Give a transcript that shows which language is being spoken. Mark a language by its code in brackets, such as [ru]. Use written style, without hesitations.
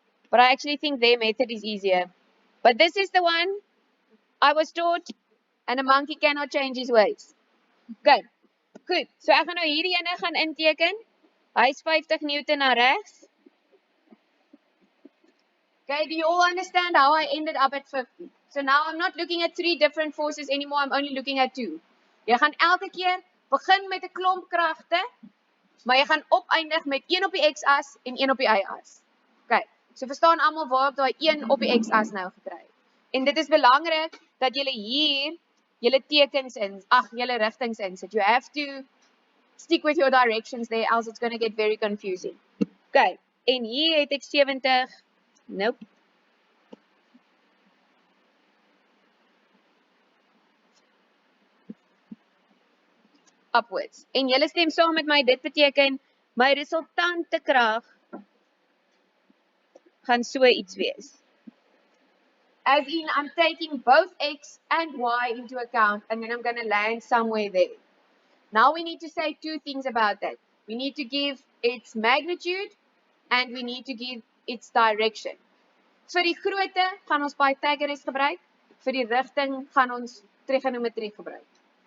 [en] But I actually think their method is easier. But this is the one I was taught, and a monkey cannot change his ways. Okay, good. [af] So ek gaan nou hierdie ene gaan inteken. Hy is 50 Newton na regs. [en] Okay, do you all understand how I ended up at 50? So now I'm not looking at 3 different forces anymore, I'm only looking at 2. [af] Jy gaan elke keer begin met 'n klomp kragte, maar jy gaan opeindig met 1 op die x-as en 1 op die y-as. Okay. So verstaan almal waar ek daai 1 op die x-as nou gekry het. En dit is belangrik dat julle hier julle tekens in, julle rigtings insit. [en] You have to stick with your directions there, else it's going to get very confusing. [af] Okay, en hier het ek 70, nope. [en] Upwards. [af] En julle stem saam met my, dit beteken, my resultante krag gaan so iets wees. [en] As in, I'm taking both X and Y into account, and then I'm going to land somewhere there. Now we need to say two things about that. We need to give its magnitude, and we need to give its direction. [af] Vir die grootte gaan ons Pythagoras gebruik, vir die rigting gaan ons trigonometrie gebruik.